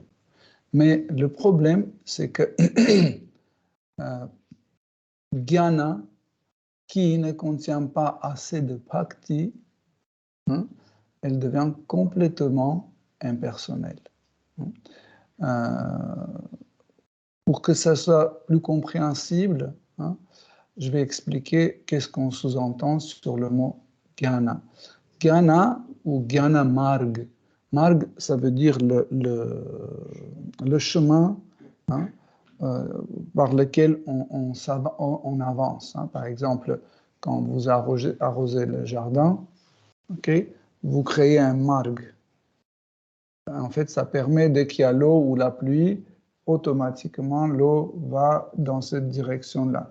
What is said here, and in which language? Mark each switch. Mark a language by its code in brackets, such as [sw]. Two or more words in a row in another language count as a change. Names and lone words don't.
[fr] Mais le problème, c'est que jnana, qui ne contient pas assez de bhakti, hein, elle devient complètement impersonnelle. Pour que ça soit plus compréhensible, hein, je vais expliquer qu'est-ce qu'on sous-entend sur le mot jnana. Jnana ou [hi] ज्ञान मार्ग. [fr] Marg, ça veut dire le chemin, hein, par lequel on avance. Hein. Par exemple, quand vous arrosez le jardin, okay, vous créez un marg. En fait, ça permet, dès qu'il y a l'eau ou la pluie, automatiquement, l'eau va dans cette direction-là.